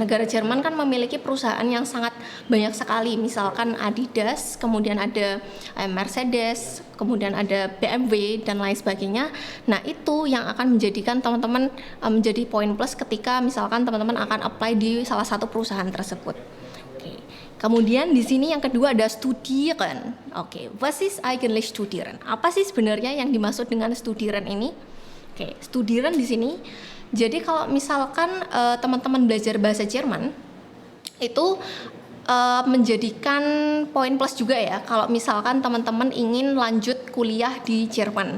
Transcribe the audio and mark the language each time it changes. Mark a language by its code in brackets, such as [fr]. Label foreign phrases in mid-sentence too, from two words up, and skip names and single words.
[id] Negara Jerman kan memiliki perusahaan yang sangat banyak sekali, misalkan Adidas, kemudian ada Mercedes, kemudian ada BMW dan lain sebagainya. Nah, itu yang akan menjadikan teman-teman menjadi poin plus ketika misalkan teman-teman akan apply di salah satu perusahaan tersebut. Oke. Kemudian di sini yang kedua ada studieren. [de] Oke, was ist eigentlich studieren? [id] Apa sih sebenarnya yang dimaksud dengan studieren ini? Oke, studieren di sini. Jadi kalau misalkan teman-teman belajar bahasa Jerman itu menjadikan poin plus juga ya kalau misalkan teman-teman ingin lanjut kuliah di Jerman.